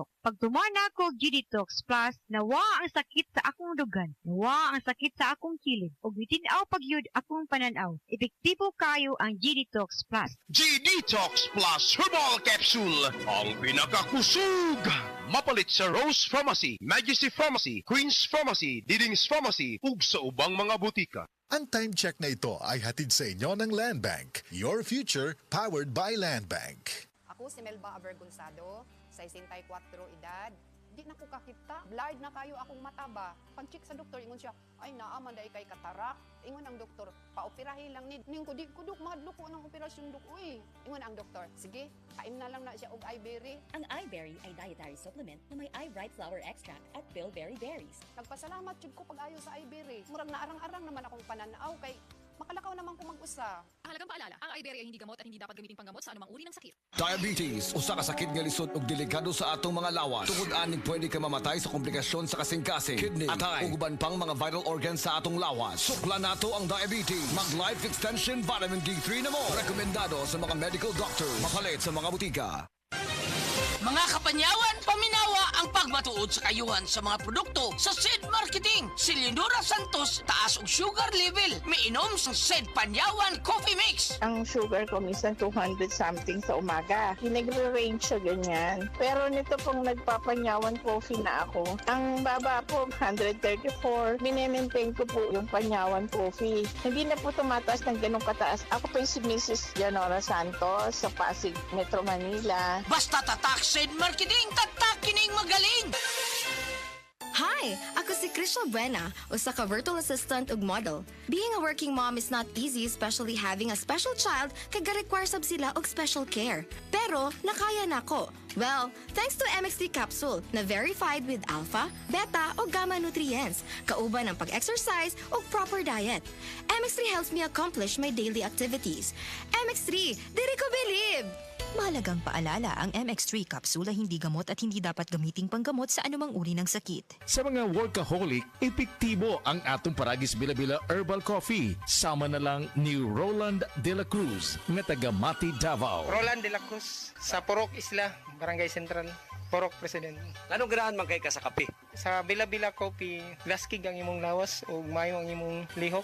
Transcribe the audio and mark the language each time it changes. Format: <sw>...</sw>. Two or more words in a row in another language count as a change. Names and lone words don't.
<ceb>Pag tumana ako G-Detox Plus, nawa ang sakit sa akong dugan, nawa ang sakit sa akong kilid o bitinaw pagyud akong pananaw. Epektibo kayo ang G-Detox Plus. G-Detox Plus Herbal Capsule, ang pinakakusog. Mapalit sa Rose Pharmacy, Majesty Pharmacy, Queen's Pharmacy, Diding's Pharmacy, ug sa ubang mga butika.</ceb> <tl>Ang time check na ito ay hatid sa inyo ng Land Bank.</tl> <en>Your future powered by Land Bank.</en> <ceb>Ako si Melba Avergonzado, 64 edad. Di na ko kakita. Blurred na kayo akong mata ba? Pag-check sa doktor, ingon siya, ay naaman dahil kay katarak. Ingon ang doktor, paoperahin lang ni. Ning ko di ko duk, mahadlok ko ng operasyon duk. Uy. Ingon ang doktor, sige, kain na lang na siya og iBerry.</ceb> <tl>Ang iBerry ay dietary supplement na may iBright flower extract at bilberry berries.</tl> <ceb>Nagpasalamat jud ko pag ayo sa iBerry. Murag naarang-arang naman akong pananaw kay Makalakaw naman ko mag-usa.</ceb> <tl>Halagang paalala, ang Iberia hindi gamot at hindi dapat gamitin panggamot sa anumang uri ng sakit.</tl> <ceb>Diabetes, usa ka sakit nga lisod ug delikado sa atong mga lawas. Tungod aning pwede ka mamatay sa komplikasyon sa kasing-kasing, kidney, atay, ug uban pang mga</ceb> <en>vital organs</en> <ceb>sa atong lawas. Sukla nato ang diabetes. Mag Life Extension Vitamin D3 na mo. Rekomendado sa mga</ceb> <en>medical doctor.</en> <ceb>Mapalit sa mga butika. Mga kapanyawan, paminawa ang pagmatuod sa kayuhan sa mga produkto sa SED Marketing. Si Leonora Santos, taas og sugar level. Miinom sa SED Panyawan Coffee Mix.</ceb> <tl>Ang sugar ko minsan 200 something sa umaga. Pinagre-range siya ganyan. Pero nito pong nagpapanyawan coffee na ako, ang baba po 134. Minemaintain ko po yung panyawan coffee. Hindi na po tumataas ng ganong kataas. Ako po yung si Mrs. Leonora Santos sa Pasig, Metro Manila. Basta tatak SED Marketing, tatak kining magaling!</tl> <ceb>Hi! Ako si Crystal Buena, usa ka virtual assistant ug model.</ceb> <en>Being a working mom is not easy, especially having a special child</en> <ceb>kay ga-require sab sila og</ceb> <en>special care.</en> <ceb>Pero nakaya nako.</ceb> <en>Well, thanks to MX3 capsule na verified with alpha, beta o gamma nutrients,</en> <ceb>kauban ang pag-exercise o</ceb> <en>proper diet. MX3 helps me accomplish my daily activities.</en> <ceb>MX3, diri ko believe!</ceb> <tl>Mahalagang paalala, ang MX3 capsule ay hindi gamot at hindi dapat gamiting panggamot sa anumang uri ng sakit.</tl> <ceb>Sa mga workaholic, epektibo ang atong Paragis Bila-Bila Herbal Coffee. Sama na lang ni Roland De La Cruz, nga taga Mati, Davao. Roland De La Cruz, sa Purok Isla, Barangay Central. Porok President. Anong ganahan man kay ka sa kape? Sa Bila-Bila Coffee, laskig ang imong lawas o mayo ang imong lihok.</ceb>